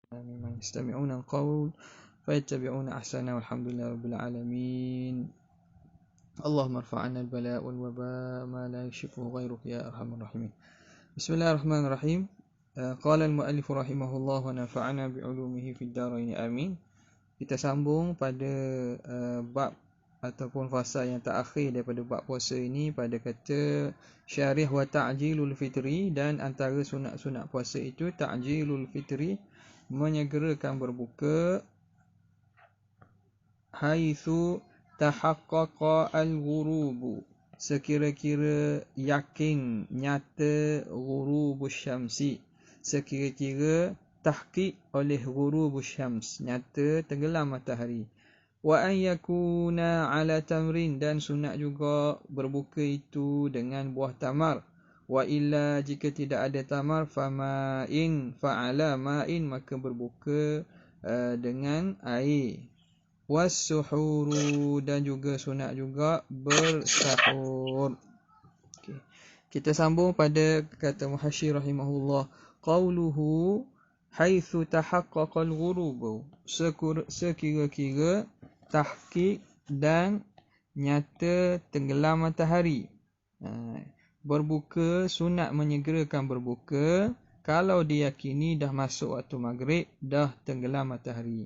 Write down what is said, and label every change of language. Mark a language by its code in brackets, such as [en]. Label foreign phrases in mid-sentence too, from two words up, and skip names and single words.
[ar] ممن يستمعون القول فيتبعون أحسنه والحمد لله رب العالمين. اللهم ارفع عنا البلاء والوباء ما لا يكشفه غيرك يا أرحم الراحمين. بسم الله الرحمن الرحيم. قال المؤلف رحمه الله ونفعنا بعلومه في الدارين آمين. [ms] Kita sambung pada bab ataupun fasa yang terakhir daripada bab puasa ini pada kata syarih [ar] وتعجيل الفطر, [ms] dan antara sunat-sunat puasa itu [ar] تعجيل الفطر, [ms] menyegerakan berbuka, [ar] حيث تحقق الغروب, [ms] sekira-kira yakin nyata [ar] غروب الشمس, [ms] sekira-kira tahqiq oleh [ar] غروب الشمس, [ms] nyata tenggelam matahari. [ar] وأن يكون على تمر, [ms] dan sunat juga berbuka itu dengan buah tamar. [ar] وإلا, [ms] jika tidak ada tamar, [ar] فماء فعلى ماء, [ms] maka berbuka dengan air. Was-suhuru, dan juga sunat juga bersahur. Okay. Kita sambung pada kata Muhasyir rahimahullah, [ar] قوله حيث تحقق الغروب, [ms] sekira-kira tahqiq dan nyata tenggelam matahari. Berbuka, sunat menyegerakan berbuka kalau diyakini dah masuk waktu maghrib, dah tenggelam matahari.